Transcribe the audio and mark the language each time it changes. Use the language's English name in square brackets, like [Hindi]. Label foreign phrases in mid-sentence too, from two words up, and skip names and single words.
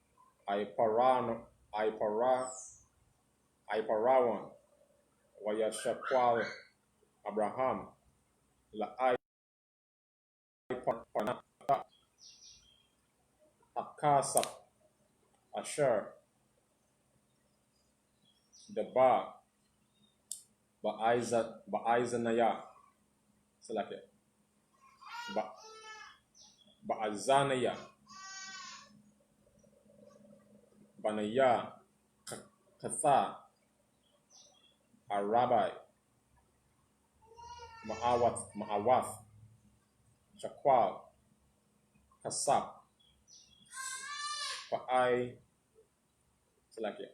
[English] Iparawan, Waya Shakwal, Abraham, La Iparana, Akasap, Asher, Deba, Ba'izanaya, select it. Ba'azanaya, Banaya, Katha, Arabai, Ma'awath, Shakwal, Kasap, Ba'ai, select it.